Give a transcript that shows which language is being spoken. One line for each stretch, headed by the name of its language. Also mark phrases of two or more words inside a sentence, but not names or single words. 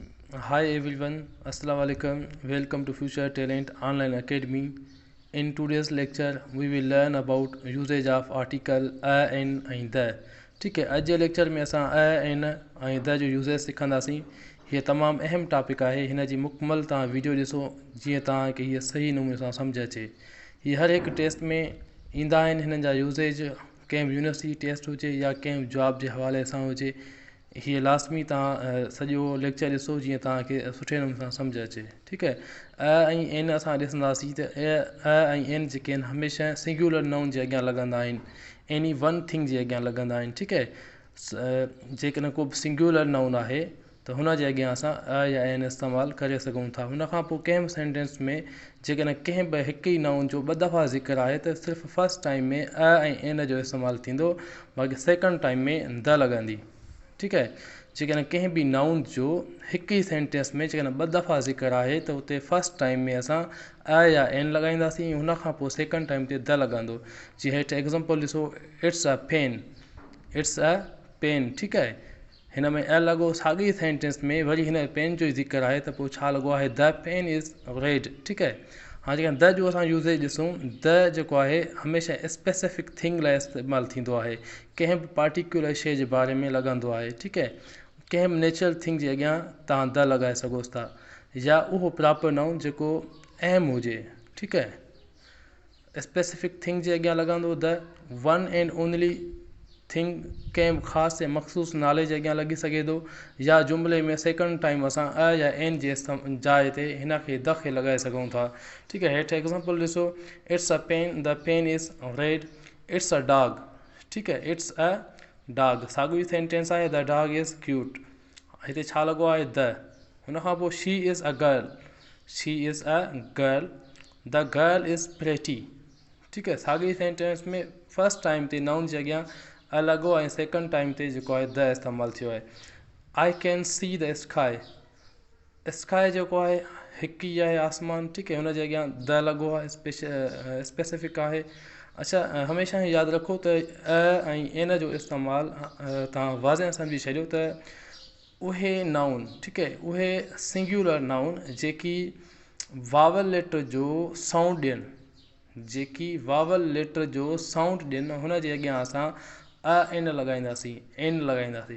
English: Hi everyone,
Arabic: السلام عليكم.
English: Welcome to Future Talent Online Academy. In today's lecture, we will learn about usage of article a and the.
Hindi: ठीक है,
Sindhi: अॼु जे लेक्चर में असां एन ऐं द जो यूज़ेज सिखंदासीं। हीअ तमामु अहम टॉपिक आहे। हिन जी मुकमल तव्हां वीडियो ॾिसो जीअं तव्हांखे हीअ सही नमूने सां सम्झ अचे। हीअ हर हिकु टेस्ट में ईंदा आहिनि। हिननि जा यूज़ेज कंहिं बि
English: university test
Sindhi: हुजे या कंहिं जॉब जे हवाले सां हुजे, हीअ लाज़मी तव्हां सॼो लेक्चर ॾिसो जीअं तव्हांखे सुठे नमूने सां सम्झ अचे। ठीकु है, ऐं एन असां ॾिसंदासीं त ऐं एन जेके आहिनि हमेशह
English: singular noun
Sindhi: जे अॻियां लॻंदा आहिनि,
English: any one thing
Sindhi: जे अॻियां लॻंदा आहिनि। ठीकु है, जेकॾहिं को बि
English: singular noun
Sindhi: आहे त हुन जे अॻियां असां या एन इस्तेमालु करे सघूं था। हुनखां पोइ कंहिं बि सेंटेंस में जेकॾहिं कंहिं बि हिकु ई नाउन जो ॿ दफ़ा ज़िक्र आहे त सिर्फ़ु
English: first time
Sindhi: में ऐं एन जो इस्तेमालु थींदो, बाक़ी
English: second time
Sindhi: में द लॻंदी। ठीकु है, जेकॾहिं कंहिं बि नाउन जो हिकु ई सेंटेंस में जेकॾहिं ॿ दफ़ा ज़िक्र आहे त उते
English: first time
Sindhi: में असां या एन लॻाईंदासीं, हुनखां पोइ
English: second time
Sindhi: ते द लॻंदो। जीअं हेठि एग्ज़ाम्पल ॾिसो,
English: It's a pen, it's a pen.
Sindhi: ठीकु है, हिन में लॻो, साॻी सेंटेंस में वरी हिन पेन जो ई ज़िक्र आहे त पोइ छा लॻो आहे,
English: The pen is red.
Sindhi: ठीकु है, हाणे जेकॾहिं द जो असां यूज़ेज ॾिसूं, द जेको आहे हमेशह
English: specific thing
Sindhi: लाइ इस्तेमालु थींदो आहे, कंहिं बि पार्टिकुलर शइ जे बारे में लॻंदो आहे। ठीकु है, कंहिं बि
English: natural thing
Sindhi: जे अॻियां तव्हां द लॻाए सघोसि था, या उहो
English: proper noun
Sindhi: जेको अहम हुजे। ठीकु है,
English: specific thing
Sindhi: जे अॻियां लॻंदो द,
English: one and only thing
Sindhi: कंहिं बि ख़ासि ऐं मख़सूस नाले जे अॻियां लॻी सघे थो, या जुमिले में
English: second time
Sindhi: असां या एन जे जाइ ते हिन खे द खे लॻाए सघूं था। ठीकु है, हेठि एग्ज़ाम्पल ॾिसो,
English: It's a pen, the pen is red, it's a dog.
Sindhi: ठीकु है,
English: it's a dog,
Sindhi: साॻी सेंटेंस आहे,
English: The dog is cute.
Sindhi: हिते छा लॻो आहे, द। हुनखां पोइ
English: she is a girl, she is a girl, the girl is pretty.
Sindhi: ठीकु है, साॻी सेंटेंस में
English: first time
Sindhi: ते नाउन जे अॻियां लॻो ऐं
English: second time
Sindhi: ते जेको आहे द इस्तेमालु थियो आहे।
English: I can see the sky,
Sindhi: स्काई जेको आहे हिकु ई आहे आसमान। ठीकु है, हुन जे अॻियां द लॻो आहे, स्पेसिफिक आहे। अच्छा, हमेशह यादि रखो त ऐं एन जो इस्तेमालु तव्हां वाज़े सम्झी छॾियो त उहे नाउन, ठीकु है, उहे
English: singular noun
Sindhi: जेकी
English: vowel letter
Sindhi: जो साउंड ॾियनि, जेकी
English: vowel letter
Sindhi: जो साउंड ॾियनि, हुन जे अॻियां असां एन लॻाईंदासीं, एन लॻाईंदासीं।